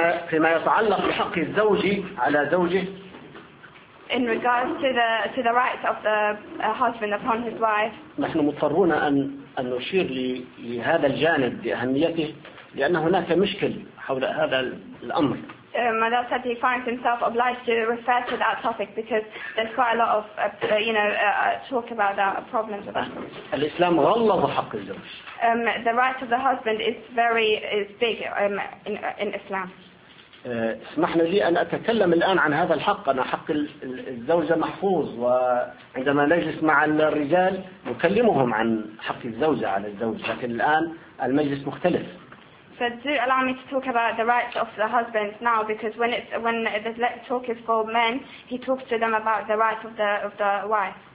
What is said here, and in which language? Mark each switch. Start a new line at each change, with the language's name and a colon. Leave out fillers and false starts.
Arabic: فيما يتعلق بحق الزوج على زوجه
English: in regards to the rights of the husband upon his wife.
Arabic: نحن مضطرون أن نشير لهذا الجانب بأهميته لأن هناك مشكل حول هذا الأمر.
English: My dad said he finds himself obliged to refer to that topic because there's quite a lot of you know talk about that problems about.
Arabic: الإسلام غلظ حق الزوج.
English: The right of the husband is very is big in Islam.
Arabic: اسمحنا لي أن أتكلم الآن عن هذا الحق أنا حق الزوجة محفوظ وعندما نجلس مع الرجال نكلمهم عن حق الزوجة على الزوج لكن الآن المجلس مختلف.
English: So do allow me to talk about the rights of the husband now because when it's when the talk is for men he talks to them about the rights of the wife.